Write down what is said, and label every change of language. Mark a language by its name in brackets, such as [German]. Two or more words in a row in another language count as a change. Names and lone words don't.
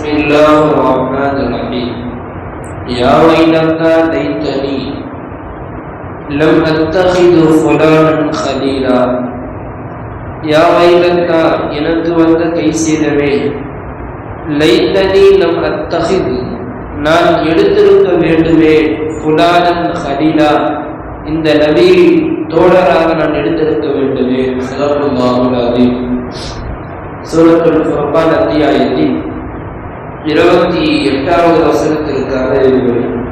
[Arabic] الله الرحمن الرحيم يا ويلتى ليتني لم أتخذ فلانا خليلا يا ويلتى [Tamil] எனக்கு வந்த கைசேதமே [Arabic] ليتني لم أتخذ [Tamil] நான் எடுத்திருக்க வேண்டுமே [Arabic] فلانا خليلا [Tamil] இந்த நபி தோழராக நான் எடுத்திருக்க வேண்டுமே. [Arabic] صلى الله عليه [Tamil] சூரத்துல் ஃபுர்கான் அத்தியாயத்தின் 28வது வசனத்திற்கான விவரி.